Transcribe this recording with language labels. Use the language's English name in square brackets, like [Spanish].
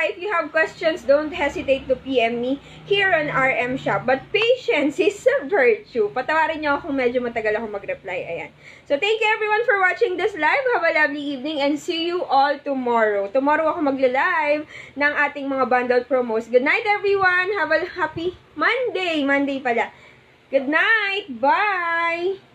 [English] If you have questions, don't hesitate to PM me here on RM Shop. But patience is a virtue. [Filipino] Patawarin nyo kung medyo matagal ako mag-reply. Ayan. [English] So, thank you everyone for watching this live. Have a lovely evening and see you all tomorrow. [Filipino] Tomorrow ako magla-live ng ating mga bundled promos. [English] Good night everyone. Have a happy Monday. [Filipino] Monday pala. [English] Good night. Bye!